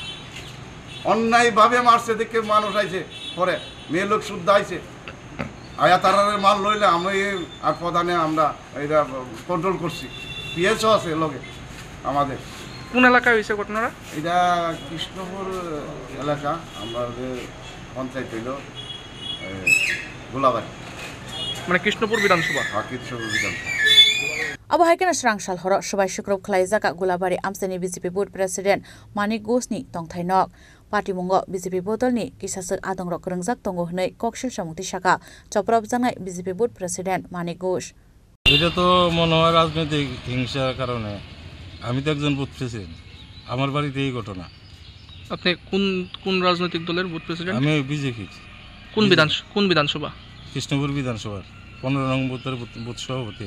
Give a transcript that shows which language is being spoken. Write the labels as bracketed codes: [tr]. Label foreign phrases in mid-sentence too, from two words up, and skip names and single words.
[bn] অন্যায়ভাবে মারছে দেখে মানুষ আইছে পরে মেয়ে লোক শুদ্ধ আইছে আয়া তারারের মাল লইলে আমি আর প্রধানে আমরা এটা কন্ট্রোল করছি, পিএসও আছে লগে আমাদের। কোন এলাকায় হয়েছে ঘটনাটা? এটা কৃষ্ণপুর এলাকা, আমাদের পঞ্চায়েত হইল গোলাবাড়ি, মানে কৃষ্ণপুর বিধানসভা। কৃষ্ণপুর বিধানসভা। [trp] Abahaikan Srangsal Horo Shubai Shukrop Klaizaka Gulabari Amsani BJP [en] Board President [trp] Manik Gosni Tongthainok Party Mungo BJP Bodolni Kisasak Adongrok Rangzak Tongo Hnei Kokshil Samuti Shaka Choprab Jangai BJP [en] Board President [trp] Manik Ghosh [bn] এটা তো মনে হয় রাজনৈতিক হিংসার কারণে। আমি তো একজন বুথ প্রেসিডেন্ট, আমার বাড়িতে এই ঘটনা। আপনি কোন রাজনৈতিক দলের বুথ প্রেসিডেন্ট? আমি বিজেপি। কোন বিধানসভা? কৃষ্ণপুর বিধানসভার 15 নং বুথের বুথ সভাপতি।